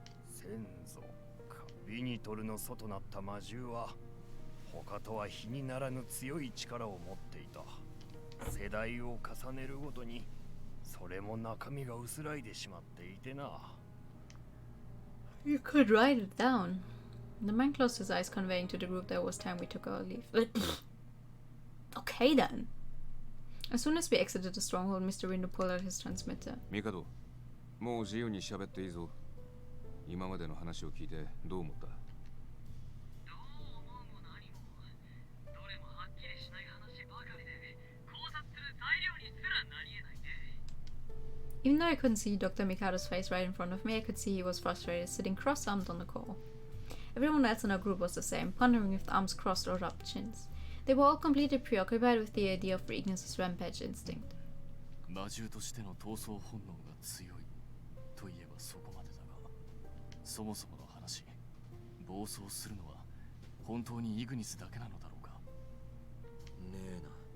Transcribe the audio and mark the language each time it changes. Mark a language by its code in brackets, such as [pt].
[ja] 先祖か。ビニトルの祖となった魔獣は他とは比にならぬ強い力を持っていた。世代を重ねるごとにそれも中身が薄らいでしまっていてな。 [en] You could write it down. The man closed his eyes, conveying to the group that it was time we took our leave. Okay then. As soon as we exited the stronghold, Mr. Rindo pulled out his transmitter. [ja] ミカド、もう自由に喋っていいぞ。今までの話を聞いてどう思った？どう思うも何も、どれもはっきりしない話ばかりで考察する材料にすらなり得ないね。 [en] Even though I couldn't see Dr. Mikado's face right in front of me, I could see he was frustrated, sitting cross-armed on the call. Everyone else in our group was the same, pondering with arms crossed or dropped chins. They were all completely preoccupied with the idea of Ignis's rampage instinct. [ja] 魔獣としての闘争本能が強いといえばそこまでだが、そもそもの話、暴走するのは本当にイグニスだけなのだろうか。ねえな。